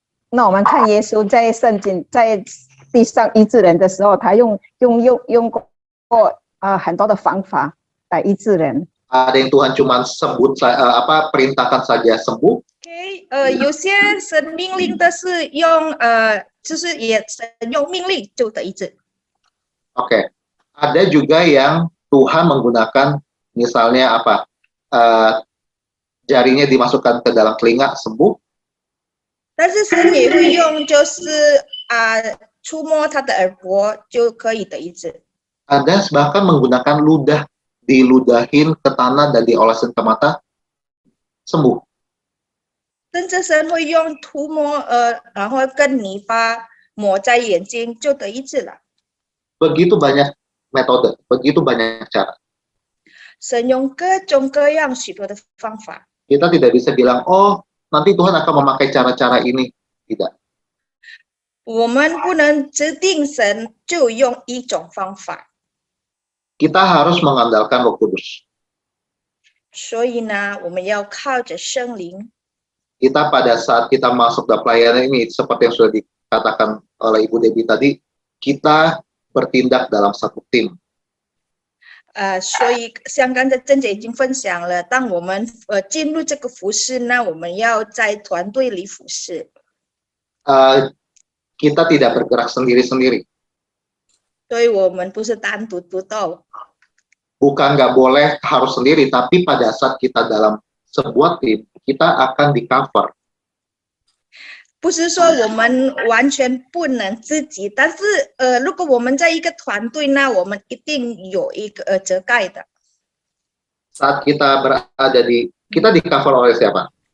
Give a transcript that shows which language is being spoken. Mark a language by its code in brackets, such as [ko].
[zh] 那我们看耶稣在圣经在地上医治人的时候，他用过很多的方法来医治人。 [id] Ada yang Tuhan cuma perintahkan saja sembuh. [zh] OK， 有些神命令的是用就是也神用命令就得医治。 [id] Oke, ada juga yang Tuhan menggunakan misalnya jarinya dimasukkan ke dalam telinga sembuh. [zh] 但是神也会用就是触摸他的耳朵就可以得医治。 [id] Ada bahkan menggunakan ludah, diludahin ke tanah dan diolesin ke mata sembuh. [zh] 甚至神会用涂抹然后跟泥巴抹在眼睛就得医治了。 [id] Begitu banyak metode, begitu banyak cara. [zh] 神用各种各样许多的方法。 [id] Kita tidak bisa bilang, oh nanti Tuhan akan memakai cara-cara ini. Tidak. [zh] 我们不能指定神就用一种方法。 [id] Kita harus mengandalkan Roh Kudus. [zh] 所以呢，我们要靠着圣灵。 [id] Kita pada saat kita masuk dalam pelayanan ini, seperti yang sudah dikatakan oleh Ibu Debbie tadi, kita bertindak dalam satu tim. [zh] 所以像刚才珍姐已经分享了，当我们进入这个服事呢，我们要在团队里服事。 [id] Kita tidak bergerak sendiri-sendiri. [zh] 所以我们不是单独独斗。 [id] Bukan nggak boleh harus sendiri, tapi pada saat kita dalam sebuah tim, kita akan di cover. [zh] 不是说我们完全不能自己，但是如果我们在一个团队呢，我们一定有一个遮盖的。 [id] Saat kita berada kita di cover oleh siapa?